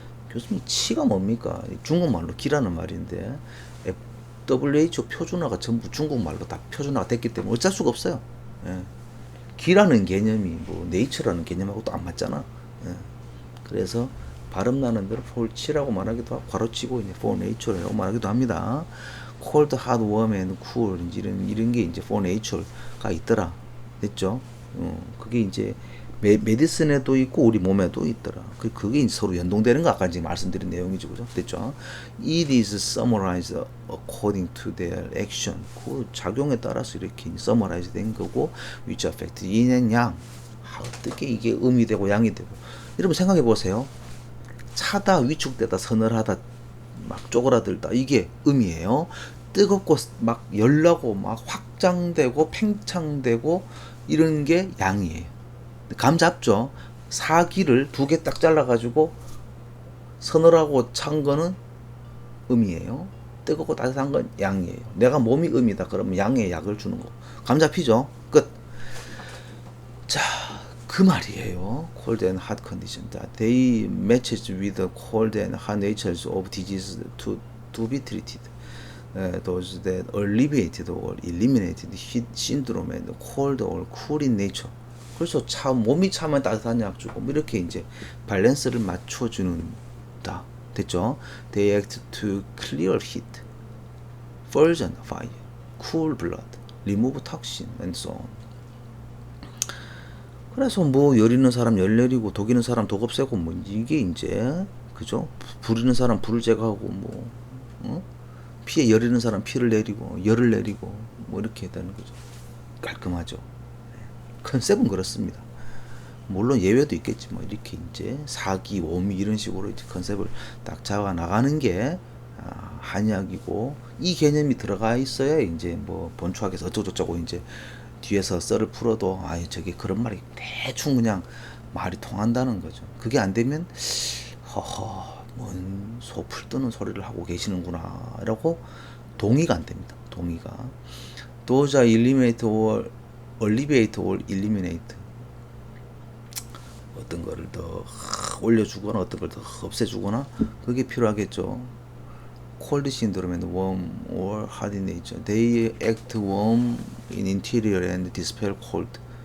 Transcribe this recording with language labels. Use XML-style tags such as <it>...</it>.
<ko>교수님 치가 뭡니까? 중국말로 기라는 말인데 WHO 표준화가 전부 중국말로 다 표준화가 됐기 때문에 어쩔 수가 없어요. 예. 기라는 개념이 뭐 네이처라는 개념하고 또 안 맞잖아. 예. 그래서 발음 나는 대로 폴치라고 말하기도 하고 괄호치고 이제 for nature라고 말하기도 합니다.</ko> <en>cold, hot, warm and cool</en> <ko>이런 게 이제</ko> <en>for nature</en> <ko>가 있더라. 됐죠? 그게 이제 메디슨에도 있고 우리 몸에도 있더라. 그게 이제 서로 연동되는 거 아까 지금 말씀드린 내용이죠, 그죠? 됐죠?</ko> <en>It is summarized according to their action.</en> <ko>그 작용에 따라서 이렇게 summarize 된 거고,</ko> <en>which affect yin and yang.</en> <ko>어떻게 이게 음이 되고 양이 되고. 여러분 생각해 보세요. 차다, 위축되다, 서늘하다, 막 쪼그라들다. 이게 음이에요. 뜨겁고 막 열나고 막 확장되고 팽창되고 이런 게 양이에요. 감 잡죠? 사기를 2개 딱 잘라가지고 서늘하고 찬 거는 음이에요. 뜨겁고 따뜻한 건 양이에요. 내가 몸이 음이다 그러면 양의 약을 주는 거. 감 잡히죠? 끝. 자, 그 말이에요.</ko> <en>Cold and hot condition. They matches with the cold and hot natures of disease to be treated. Those that alleviated or eliminated heat syndrome and cold or cool in nature.</en> <ko>그래서 몸이 차면 따뜻한 약 주고 뭐 이렇게 이제 밸런스를 맞춰주는다. 됐죠?</ko> <en>They act to clear heat, purge fire, cool blood, remove toxin, and so on.</en> <ko>그래서 뭐 여리는 사람 열 내리고 독이는 사람 독 없애고 뭐 이게 이제 그죠? 부리는 사람 불을 제거하고 뭐 어? 피에 열이는 사람 피를 내리고 열을 내리고 뭐 이렇게 되는 거죠. 깔끔하죠. 컨셉은 그렇습니다. 물론 예외도 있겠지 뭐 이렇게 이제 사기, 오미 이런 식으로 이제 컨셉을 딱 잡아 나가는 게 한약이고 이 개념이 들어가 있어야 이제 뭐 본초학에서 어쩌고저쩌고 이제 뒤에서 썰을 풀어도 저게 그런 말이 대충 그냥 말이 통한다는 거죠. 그게 안 되면 허허 뭔 소풀 뜨는 소리를 하고 계시는구나 라고 동의가 안 됩니다. 동의가. 도자</ko> <en>eliminate or alleviate or eliminate</en> <ko>어떤 거를 더 올려주거나 어떤 걸 더 없애주거나 그게 필요하겠죠.</ko> <en>cold syndrome and warm or hard in nature. They act warm in interior and dispel cold.</en>